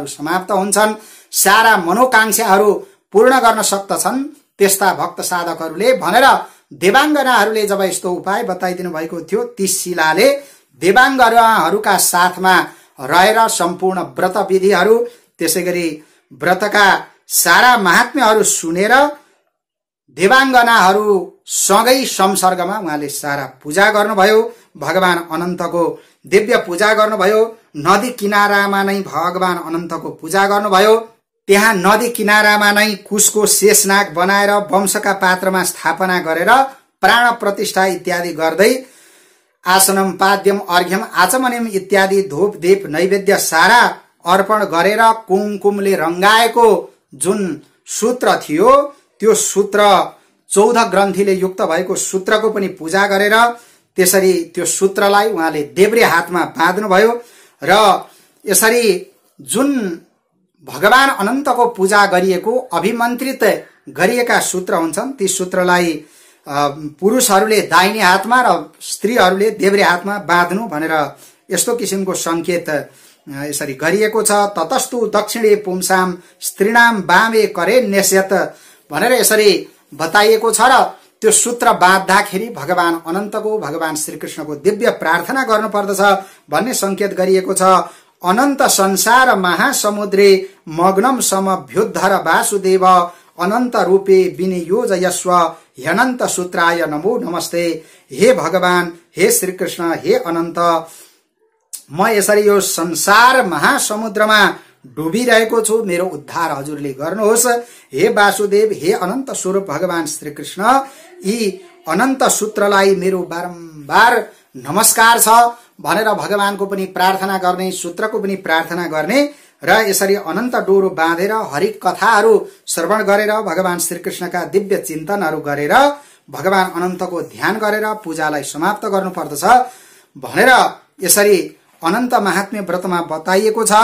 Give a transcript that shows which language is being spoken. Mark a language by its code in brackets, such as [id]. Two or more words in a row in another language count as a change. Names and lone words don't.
[ne] समाप्त हुन्छन्, सारा मनोकांक्षाहरू पूर्ण गर्न सक्दछन् त्यस्ता भक्त साधकहरूले भनेर देवाङ्गनाहरूले जब यस्तो उपाय बताइदिनु भएको थियो, ती शिलाले देवाङ्गनाहरूका साथमा रहेर सम्पूर्ण व्रत विधिहरू त्यसैगरी व्रतका सारा महात्म्यहरू सुनेर देवाङ्गनाहरू सँगै संसर्गमा उहाँले सारा पूजा गर्नुभयो। भगवान अनन्तको दिव्य पूजा गर्नुभयो। नदी किनारामा नै भगवान अनन्तको पूजा गर्नुभयो। त्यहाँ नदी किनारामा नै कुशको शेषनाग बनाएर वंशका पात्रमा स्थापना गरेर प्राण प्रतिष्ठा इत्यादि गर्दै [sa] आसनम पाद्यम अर्घ्यम आचमनिम [ne] इत्यादि धूप दीप नैवेद्य सारा अर्पण गरेर कुमकुमले रंगाएको जुन सूत्र थियो त्यो सूत्र 14 ग्रन्थीले युक्त भएको सूत्रको पनि पूजा गरेर त्यसरी त्यो सूत्रलाई उहाँले देब्रे हातमा बाँध्नुभयो र यसरी जुन भगवान अनन्तको पूजा गरिएको अभिमन्त्रित गरिएका सूत्र हुन्छन् ती सूत्रलाई पुरुषहरूले दाहिने हातमा र स्त्रीहरूले देब्रे हातमा बाँध्नु भनेर यस्तो किसिमको संकेत यसरी गरिएको छ। [sa] ततस्तु दक्षिणे पुंसाम स्त्रीणाम वामे करे नेस्यत [ne] भनेर यसरी बताइएको छ र त्यो सूत्र बाँध्दाखेरि भगवान अनन्तको, भगवान श्रीकृष्णको दिव्य प्रार्थना गर्नुपर्दछ भन्ने संकेत गरिएको छ। [sa] अनन्त संसार महासमुद्रे मग्नम समभ्युद्धर वासुदेव अनन्त रूपे विनियोजयस्व ह्यनन्त सूत्राय नमो नमस्ते। [ne] हे भगवान, हे श्रीकृष्ण, हे अनन्त, म यसरी यो संसार महासमुद्रमा डुबिरहेको छु, मेरो उद्धार हजुरले गर्नुहोस्। हे वासुदेव, हे अनन्त स्वरूप भगवान श्रीकृष्ण, यी अनन्त सूत्रलाई मेरो बारम्बार नमस्कार छ भनेर भगवानको पनि प्रार्थना गर्ने, सूत्रको पनि प्रार्थना गर्ने र यसरी अनन्त डोरो बाँधेर हरि कथाहरू श्रवण गरेर भगवान श्रीकृष्णका दिव्य चिन्तनहरू गरेर भगवान अनन्तको ध्यान गरेर पूजालाई समाप्त गर्नुपर्दछ भनेर यसरी अनन्त महात्म्य व्रतमा बताइएको छ।